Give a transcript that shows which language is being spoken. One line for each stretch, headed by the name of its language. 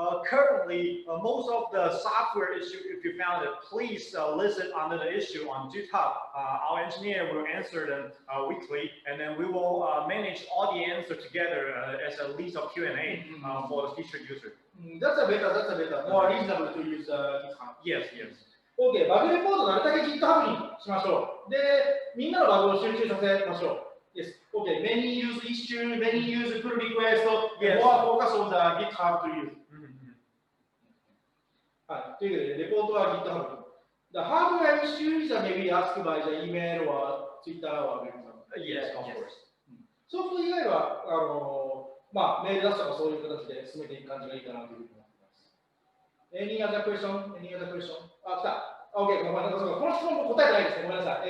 English: Currently, most of the software issue, if you found it, please list it under the issue on GitHub. Our engineer will answer them weekly, and then we will manage all the answers together as a list of Q&A for the featured user. That's a better. More reasonable to use GitHub. Yes.
Japanese: OK、バグレポートなるだけ GitHub にしましょう。で、みんなのバグを集中させましょう。
English: Yes. OK、many use issue, many use pull request, more focus on the GitHub to use.
Japanese: はい、というわけで、レポートは GitHub。
English: The hardware issues are maybe asked by the email or Twitter or maybe Yes, of course.
Japanese: ソフト以外はまあ、メール出すとかそういう形で進めていく感じがいいかなというふうに思っています。
English: Any other question? Any other question?
Japanese: あ、来た。
English: OK、
Japanese: ごめんなさい。この質問も答えてないですね。ごめんなさい。